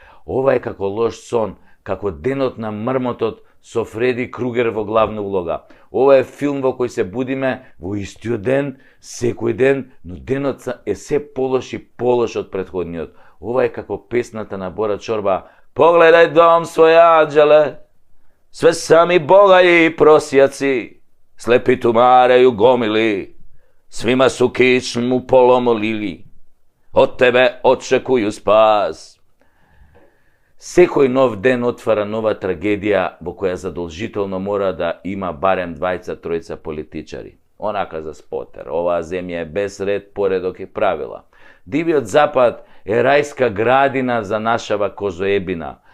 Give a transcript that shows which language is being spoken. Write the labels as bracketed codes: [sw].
[mk] Ова е како лош сон, како денот на мрмотот со Фреди Кругер во главна улога. Ова е филм во кој се будиме во истиот ден, секој ден, но денот е се полош и полош од претходниот. Ова е како песната на Бора Чорба. [sr] Погледај дом свој, анđеле, све сами богаји и просјаци, слепи тумареју гомили, свима су кичму поломолили, од тебе очекују спас. [mk] Секој нов ден отвара нова трагедија во која задолжително мора да има барем 2-3 политичари. Онака за спотер, оваа земја е без ред, поредок и правила. Дивиот запад е рајска градина за нашава козоебина.